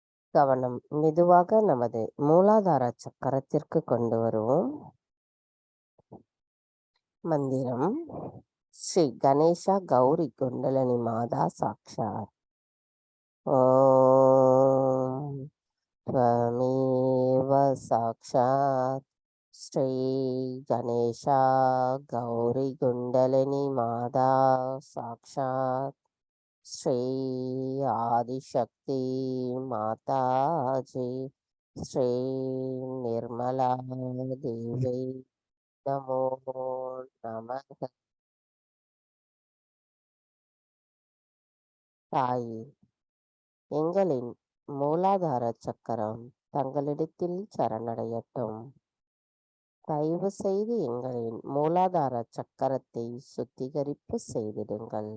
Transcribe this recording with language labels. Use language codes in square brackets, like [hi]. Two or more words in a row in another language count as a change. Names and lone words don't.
[ta] கவனம் மெதுவாக நமது மூலாதார சக்கரத்திற்கு கொண்டு வருவோம். மந்திரம் ஸ்ரீ கணேசா கௌரி குண்டலினி மாதா சாக்ஷாத். [sa] ஓம் त्वमेव साक्षात् श्री गणेशा गौरी कुण्डलिनी माता साक्षात् श्री आदिशक्ति माताजी श्री निर्मला देवी नमो नमः. [ta] தாயே, எங்களின் மூலாதார சக்கரம் தங்களிடத்தில் சரணடையட்டும். தயவு செய்து எங்களின் மூலாதார சக்கரத்தை சுத்திகரிப்பு செய்திடுங்கள்.